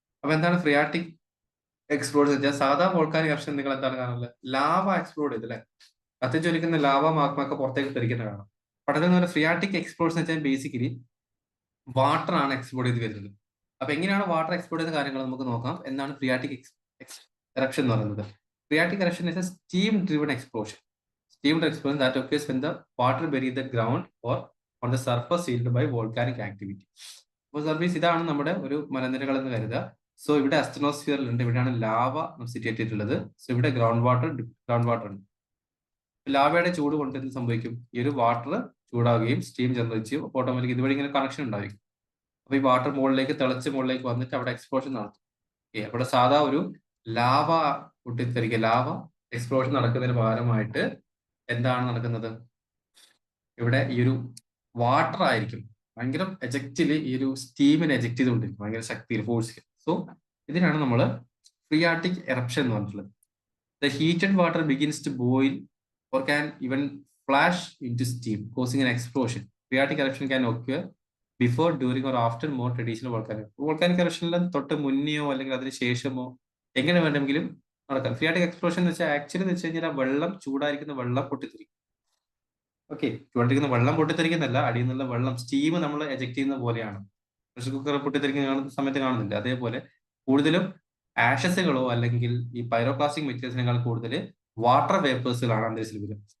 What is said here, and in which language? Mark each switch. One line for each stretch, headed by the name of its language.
Malayalam: അപ്പൊ എന്താണ് phreatic explosion വെച്ചാൽ? സാധാ വോൾക്കാനിക് എറപ്ഷൻ നിങ്ങൾ എന്താണ് കാണുന്നത്? ലാവ എക്സ്പ്ലോഡ് ചെയ്തല്ലേ, കത്തിച്ചൊലിക്കുന്ന ലാവ മാഗ്മൊക്കെ പുറത്തേക്ക് തെറിക്കുന്ന കാണാം. പഠനം ഫ്രിയാറ്റിക് എക്സ്പ്ലോഷൻ വെച്ചാൽ ബേസിക്കലി വാട്ടർ ആണ് എക്സ്പ്ലോഡ് ചെയ്ത് വരുന്നത്. അപ്പൊ എങ്ങനെയാണ് വാട്ടർ എക്സ്പ്ലോഡ് ചെയ്യുന്ന കാര്യങ്ങൾ നമുക്ക് നോക്കാം. എന്താണ് ഫ്രിയാറ്റിക് എറപ്ഷൻ എന്ന് പറയുന്നത്?
English: Phreatic eruption is a steam-driven explosion. Steam-driven explosion that occurs when the water beneath the ground or on the surface heated by volcanic activity.
Malayalam: അപ്പോൾ സർവീസ് ഇതാണ് നമ്മുടെ ഒരു മലനിരകൾ എന്ന് കരുതുക. സോ ഇവിടെ അസ്ട്രോസ്ഫിയറിലുണ്ട്, ഇവിടെയാണ് ലാവ സിറ്റുവേറ്റ് ചെയ്തിട്ടുള്ളത്. സോ ഇവിടെ ഗ്രൗണ്ട് വാട്ടർ ഉണ്ട്. ലാവയുടെ ചൂട് കൊണ്ട് എന്ത് സംഭവിക്കും? ഈ ഒരു വാട്ടർ ചൂടാവുകയും സ്റ്റീം ജനറേറ്റ് ചെയ്യും. ഓട്ടോമാറ്റിക് ഇതുവഴി ഇങ്ങനെ കണക്ഷൻ ഉണ്ടായിരിക്കും. അപ്പൊ ഈ വാട്ടർ മുകളിലേക്ക് തിളച്ച് മുകളിലേക്ക് വന്നിട്ട് അവിടെ എക്സ്പ്ലോഷൻ നടത്തും. അവിടെ സാധാ ഒരു ലാവ പൊട്ടിത്തെറിക്കുക, ലാവ എക്സ്പ്ലോഷൻ നടക്കുന്നതിന് ഭാഗമായിട്ട് എന്താണ് നടക്കുന്നത്? ഇവിടെ ഈ ഒരു വാട്ടർ ആയിരിക്കും ഭയങ്കര എജക്റ്റില്, ഈ ഒരു സ്റ്റീമിനെ എജക്ട് ചെയ്തുകൊണ്ടിരിക്കും ഭയങ്കര ശക്തിയിൽ, ഫോഴ്സിൽ. സോ ഇതിനാണ് നമ്മൾ ഫ്രിയാറ്റിക് എറപ്ഷൻ എന്ന് പറഞ്ഞിട്ടുള്ളത്.
English: The heated water begins to boil or can even flash into steam, causing an explosion. Phreatic eruption can occur before, during or after more traditional volcanic eruption
Malayalam: തൊട്ട് മുന്നെയോ അല്ലെങ്കിൽ അതിന് ശേഷമോ എങ്ങനെ വേണമെങ്കിലും നടക്കാം. ഫ്രിയാറ്റിക് എക്സ്പ്ലോഷൻ എന്ന് വെച്ചാൽ ആക്ച്വലി എന്ന് വെച്ച് കഴിഞ്ഞാൽ വെള്ളം, ചൂടായിരിക്കുന്ന വെള്ളം പൊട്ടിത്തെറിക്കും. ഓക്കെ, ചൂടായിരിക്കുന്ന വെള്ളം പൊട്ടിത്തെറിക്കുന്നല്ല, അടിയിൽ നിന്നുള്ള വെള്ളം സ്റ്റീം നമ്മൾ എജക്ട് ചെയ്യുന്ന പോലെയാണ്. പ്രഷർ കുക്കർ പൊട്ടിത്തെറിക്കുന്ന സമയത്ത് കാണുന്നില്ല. അതേപോലെ കൂടുതലും ആഷസുകളോ അല്ലെങ്കിൽ ഈ പൈറോപ്ലാസ്റ്റിക് മെറ്റീരിയൽസിനേക്കാൾ കൂടുതൽ വാട്ടർ വേപ്പേഴ്സിലാണ് അന്തരീക്ഷത്തിൽ വരും.